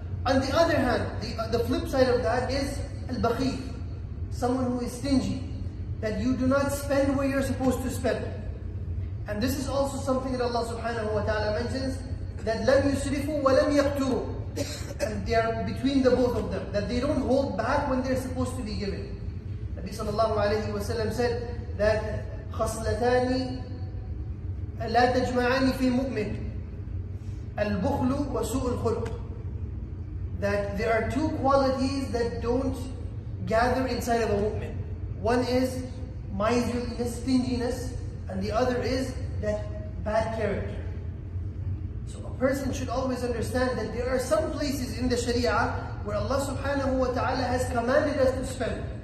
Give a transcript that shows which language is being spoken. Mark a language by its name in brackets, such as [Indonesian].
[English] On the other hand, the flip side of that is al-bakhil, someone who is stingy, that you do not spend where you're supposed to spend. And this is also something that Allah subhanahu wa ta'ala mentions, that [Arabic] lam yusrifu wa lam yaqturu. [English] And they are between the both of them, that they don't hold back when they're supposed to be given. Nabi sallallahu alayhi wa sallam said that [Arabic] خصلتان لا تجمعان في المؤمن البخل وسوء الخلق. [English] That there are two qualities that don't gather inside of a mu'min. One is miserliness, stinginess, and the other is that bad character. So a person should always understand that there are some places in the Sharia where Allah subhanahu wa ta'ala has commanded us to spend.